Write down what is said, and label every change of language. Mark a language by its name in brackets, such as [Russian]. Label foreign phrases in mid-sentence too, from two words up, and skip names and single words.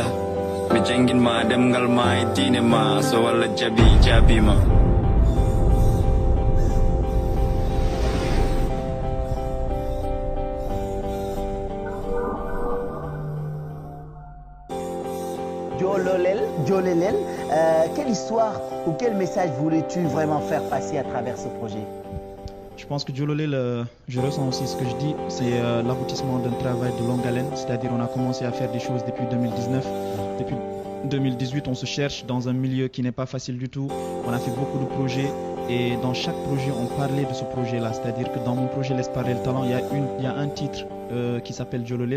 [Fula] Mi janginma demgal ma e diine ma, so walla jabima. [French] Jololel, quelle histoire ou quel message voulais-tu vraiment faire passer à travers ce projet? Je pense que Jololel, je ressens aussi ce que je dis, c'est l'aboutissement d'un travail de longue haleine, c'est-à-dire on a commencé à faire des choses depuis 2019, depuis 2018 on se cherche dans un milieu qui n'est pas facile du tout, on a fait beaucoup de projets et dans chaque projet on parlait de ce projet-là, c'est-à-dire que dans mon projet Laisse parler le talent, il y a un titre qui s'appelle Jololel.